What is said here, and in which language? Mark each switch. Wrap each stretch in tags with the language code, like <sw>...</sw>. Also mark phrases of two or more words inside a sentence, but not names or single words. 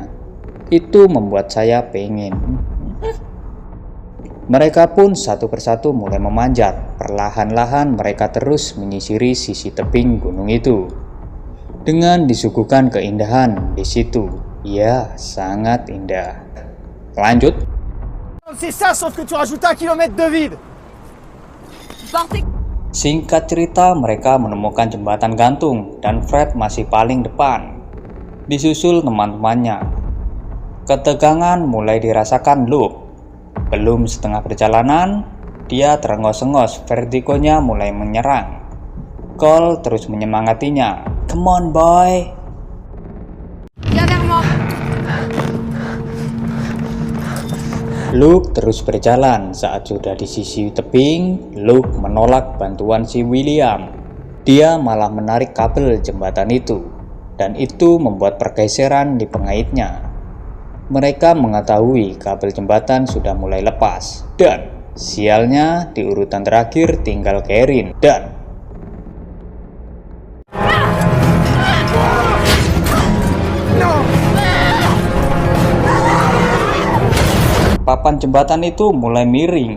<id>Itu membuat saya pengen. Mereka pun satu persatu mulai memanjat. Perlahan-lahan mereka terus menyisiri sisi tebing gunung itu, dengan disuguhkan keindahan di situ. Ya, sangat indah. Lanjut.</id> <fr>C'est ça, sauf que tu rajoutes 1 kilomètre de vide.</fr> <id>Singkat cerita, mereka menemukan jembatan gantung dan Fred masih paling depan, disusul teman-temannya. Ketegangan mulai dirasakan Luke. Belum setengah perjalanan, dia terengos-engos, vertigonya mulai menyerang. Cole terus menyemangatinya.</id> <en>Come on boy.</en> <id>Luke terus berjalan. Saat sudah di sisi tebing, Luke menolak bantuan si William. Dia malah menarik kabel jembatan itu, dan itu membuat pergeseran di pengaitnya. Mereka mengetahui kabel jembatan sudah mulai lepas, dan sialnya di urutan terakhir tinggal Karin dan papan jembatan itu mulai miring.</id>